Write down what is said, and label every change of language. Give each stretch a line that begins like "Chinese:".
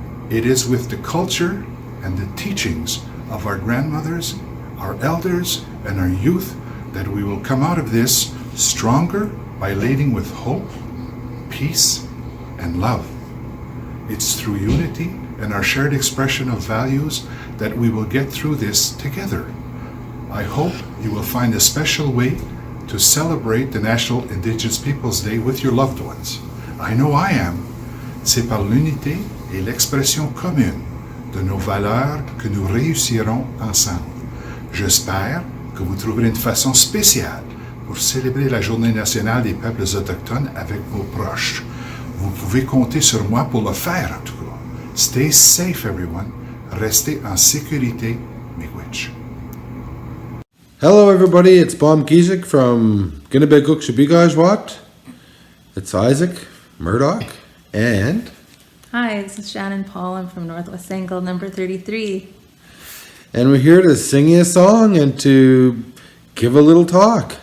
English: It is with the culture and the teachings of our grandmothers, our elders, and our youth that we will come out of this stronger by leading with hope, peace, and love. It's through unity and our shared expression of values that we will get through this together. I hope you will find a special way to celebrate the National Indigenous Peoples Day with your loved ones. I know I am.
French: C'est par l'unité et l'expression commune de nos valeurs que nous réussirons ensemble. J'espère que vous trouverez une façon spéciale pour célébrer la Journée nationale des peuples autochtones avec vos proches. Vous pouvez compter sur moi pour le faire en tout cas.
English: Stay safe, everyone.
French: Restez en sécurité, miigwech.
English: Hello, everybody. It's Bob Gizik from Ginnebeguk Shabigajwat. It's Isaac Murdoch and. Hi, this is Shannon Paul. I'm from Northwest Angle, number 33. And we're here to sing you a song and to give a little talk.